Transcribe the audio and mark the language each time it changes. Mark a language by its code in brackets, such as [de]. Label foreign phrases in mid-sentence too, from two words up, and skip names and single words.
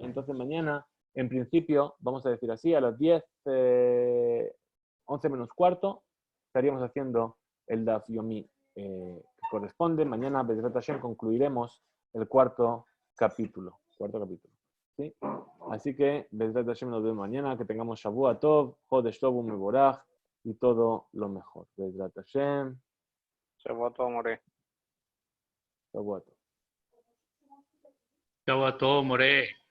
[es] Entonces mañana, en principio, vamos a decir así, a las 10, 11 menos cuarto, estaríamos haciendo el Daf Yomi que corresponde. Mañana, [he] בעזרת השם, [es] concluiremos el cuarto capítulo. ¿Sí? Así que, [he] בעזרת השם, [es] nos vemos mañana. Que tengamos [he] שבוע טוב, חודש טוב מבורך, [es] y todo lo mejor. [he] בעזרת השם. שבת מורה. שבוע טוב. [es] Chau a todos, More.